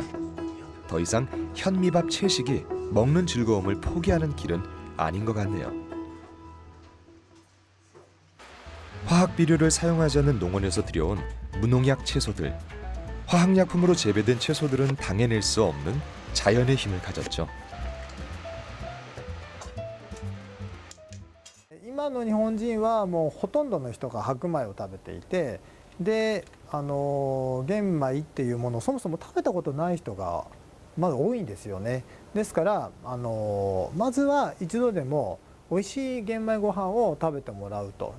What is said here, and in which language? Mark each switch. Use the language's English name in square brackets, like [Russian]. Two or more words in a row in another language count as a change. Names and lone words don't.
[Korean] 더 이상 현미밥 채식이 먹는 즐거움을 포기하는 길은 아닌 것 같네요. 화학 비료를 사용하지 않는 농원에서 들여온 무농약 채소들. 화학약품으로 재배된 채소들은 당해낼 수 없는 자연의 힘을 가졌죠. [Japanese] 今の日本人はもうほとんどの人が白米を食べていて、で玄米っていうものをそもそも食べたことない人がまだ多いんですよね。ですからまずは一度でも美味しい玄米ご飯を食べてもらうと。